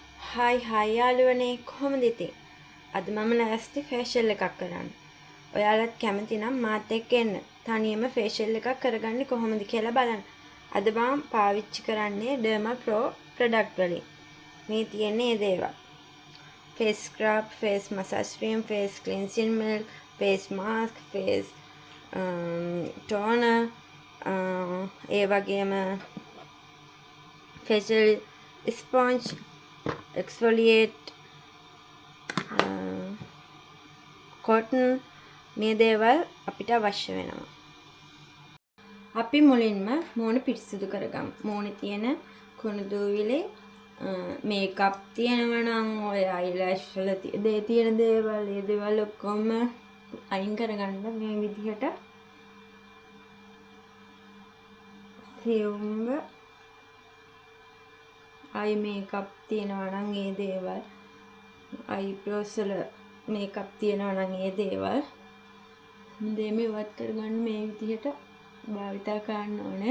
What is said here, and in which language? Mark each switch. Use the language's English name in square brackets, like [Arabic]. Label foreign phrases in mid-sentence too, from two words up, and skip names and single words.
[Sinhala] හායි යාළුවනේ කොහොමද ඉතින්? අද මම ලෑස්ති ෆේෂියල් එකක් කරන්න. ඔයාලත් කැමති නම් මාත් එක්ක එන්න. තනියම ෆේෂියල් එකක් කරගන්නේ කොහොමද කියලා බලන්න. අද මම පාවිච්චි කරන්නේ Derma Pro ප්‍රොඩක්ට් වලින්. මේ තියෙන්නේ ඒ දේවල්. [English] face scrub, face massage cream, face cleansing milk, face mask, face toner, [Sinhala] ඒ වගේම [English] facial sponge, [Sinhala] exfoliate, cotton, මේ දේවල් අපිට අවශ්‍ය වෙනවා. අපි මුලින්ම මූණ පිරිසිදු කරගමු. මූණේ තියෙන කුණු දූවිලි, මේකප් තියෙනවා නම් ඔය අයිලෑෂ් වල තියෙන දේවල්, ඒ දේවල් ඔක්කොම අයින් කරගන්න මේ විදිහට සියුම්ව [English] eye makeup [Sinhala] තියෙනවා නම් ඒ දේවල්, අයිබ්‍රෝස් වල මේකප් තියෙනවා නම් ඒ දේවල් දෙම ඉවත් කරගන්න මේ විදිහට භාවිතා කරන්න ඕනේ.